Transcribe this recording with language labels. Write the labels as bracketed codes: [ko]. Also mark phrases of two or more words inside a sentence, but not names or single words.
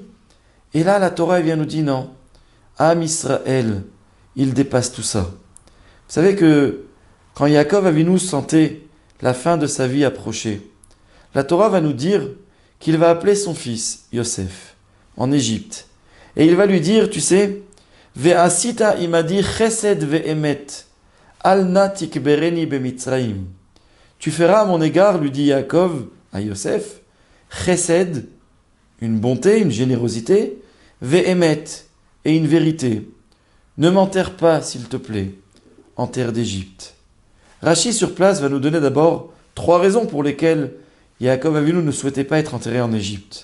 [fr] Et là, la Torah vient nous dire non. Am Israël, il dépasse tout ça. Vous savez que quand Yaakov Avinu sentait la fin de sa vie approcher, la Torah va nous dire qu'il va appeler son fils, Yosef, en Égypte. Et il va lui dire, tu sais, [he] ועשית עמדי חסד ואמת, אל נא תקברני במצרים. [fr] Tu feras à mon égard, lui dit Yaakov à Yosef, chesed, une bonté, une générosité, ve'emet, et une vérité. Ne m'enterre pas, s'il te plaît, en terre d'Égypte. Rachi sur place va nous donner d'abord 3 raisons pour lesquelles Yaakov Avinu ne souhaitait pas être enterré en Égypte.